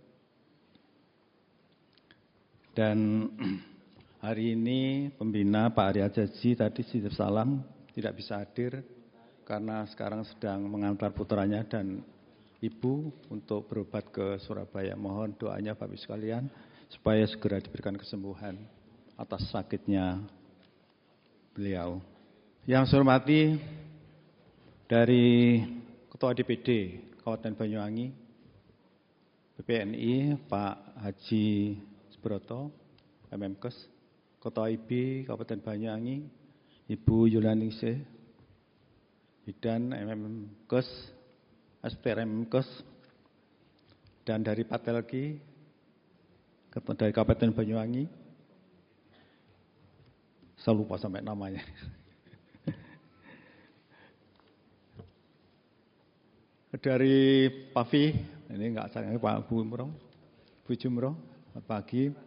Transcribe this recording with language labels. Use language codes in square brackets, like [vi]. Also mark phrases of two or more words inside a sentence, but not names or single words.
[id] Dan hari ini pembina Pak Arya Jaji tadi titip salam tidak bisa hadir karena sekarang sedang mengantar putranya dan ibu untuk berobat ke Surabaya. Mohon doanya Bapak Ibu sekalian supaya segera diberikan kesembuhan atas sakitnya beliau. Yang saya hormati dari Ketua DPD Kabupaten Banyuwangi, BPNI Pak Haji Subroto, MMKes, Ketua IB Kabupaten Banyuwangi, Ibu Yulianingsih, Bidan MMKes, SPR MMKes, dan dari Patelki, dari Kabupaten Banyuwangi, saya lupa sampai namanya. Dari Pavi, ini enggak sayang Pak Bu Jumroh, selamat pagi.